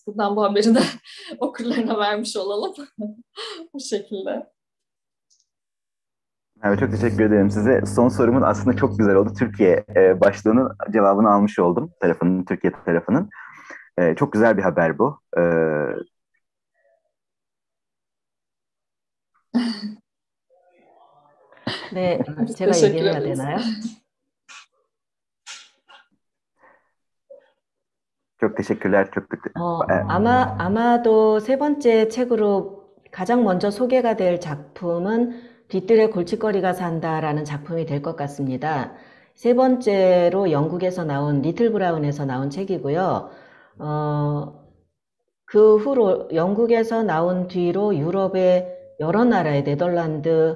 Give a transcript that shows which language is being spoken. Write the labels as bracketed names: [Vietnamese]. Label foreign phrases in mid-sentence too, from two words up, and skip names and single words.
[Turkish] Buradan bu haberi de okurlarına vermiş olalım. Bu şekilde. Evet, çok teşekkür ederim size. Son sorumun aslında çok güzel oldu. Türkiye başlığının cevabını almış oldum. Türkiye tarafının. Çok güzel bir haber bu. [Korean] 네, 제가 [Turkish] teşekkür [Korean] 얘기해야 [Turkish] ederiz. [Korean] 되나요? [Turkish] Çok teşekkürler. [Korean] 아마도 세 번째 책으로 가장 먼저 소개가 될 작품은 뒤뜰에 골칫거리가 산다라는 작품이 될 것 같습니다. 세 번째로 영국에서 나온 리틀 브라운에서 나온 책이고요. 그 후로 영국에서 나온 뒤로 유럽의 여러 나라의 네덜란드,